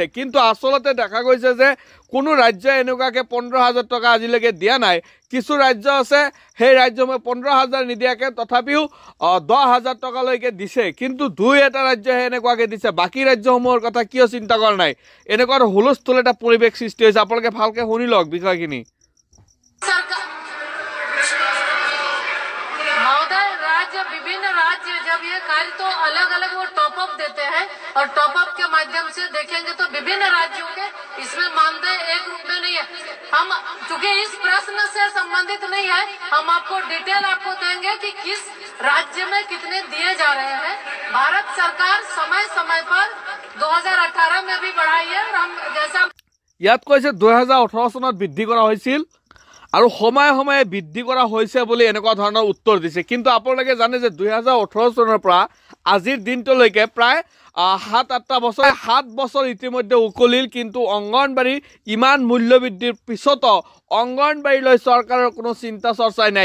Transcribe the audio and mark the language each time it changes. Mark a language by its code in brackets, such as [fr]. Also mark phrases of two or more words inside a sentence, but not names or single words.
[as] কিন্তু আচলতে দেখা গৈছে যে কোনো ৰাজ্যই এনেকুৱাকে 15,000 টকা আজিলৈকে দিয়া নাই। কিছু ৰাজ্য আছে সেই ৰাজ্যসমূহে 15,000 নিদিয়াকে তথাপিও 10,000 টকালৈকে দিছে, কিন্তু 2-এটা ৰাজ্যহে এনেকুৱাকে দিছে। বাকী ৰাজ্যসমূহৰ কথা কিয় চিন্তা কৰা নাই, এনেকুৱা হুলস্থুল এটা পৰিৱেশ সৃষ্টি হৈছে। আপোনালোকে ভালকে শুনি লওক বিষয়খিনি। [hi] विभिन्न राज्य जब ये कार्य तो अलग अलग वो [en] top up [hi] देते हैं और [en] top up [hi] के माध्यम से देखेंगे तो विभिन्न राज्यों के इसमें मानदेय एक चूंकि इस प्रश्न से संबंधित नहीं है, हम आपको डिटेल आपको देंगे कि किस राज्य में कितने दिए जा रहे हैं। भारत सरकार समय समय पर 2018 में भी बढ़ाई है और हम जैसा [as] ইয়াত কৈছে 2018 চনত বৃদ্ধি কৰা হৈছিল আৰু সময়ে সময়ে বৃদ্ধি কৰা হৈছে বুলি এনেকুৱা ধৰণৰ উত্তৰ দিছে। কিন্তু আপোনালোকে জানে যে 2018 চনৰ পৰা আজিৰ দিনটোলৈকে প্ৰায় 7-8 বছৰ 7 বছৰ ইতিমধ্যে উকলিল, কিন্তু অংগনবাড়ী ইমান মূল্য বৃদ্ধিৰ পিছতো অংগনবাড়ীলৈ চৰকাৰৰ কোনো চিন্তা চৰ্চাই নাই।